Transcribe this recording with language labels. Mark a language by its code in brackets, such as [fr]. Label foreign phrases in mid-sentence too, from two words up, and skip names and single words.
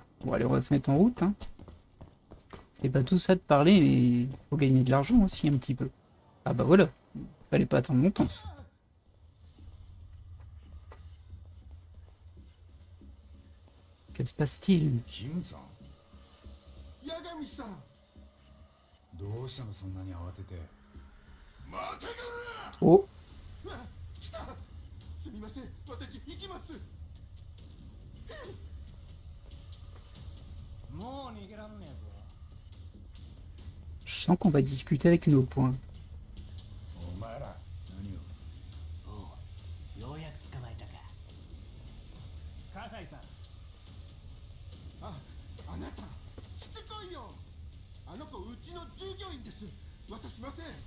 [fr] Bon, allez, on va se mettre en route, hein. C'est pas tout ça de parler, mais il faut gagner de l'argent aussi un petit peu. Ah bah voilà, fallait pas attendre longtemps. Que se passe-t-il? [ja] キムさん、八神さん。どうしたのそんなに慌てて。待てが Oh, ら。来た。すみません、私行きます。もう逃げらんねえぞ。 [fr] je sens qu'on va discuter avec nos points. [ja] お前ら、何を。おう、ようやく捕まえたか。葛西さん、あなた、しつこいよ。あの子、うちの従業員です。渡しません。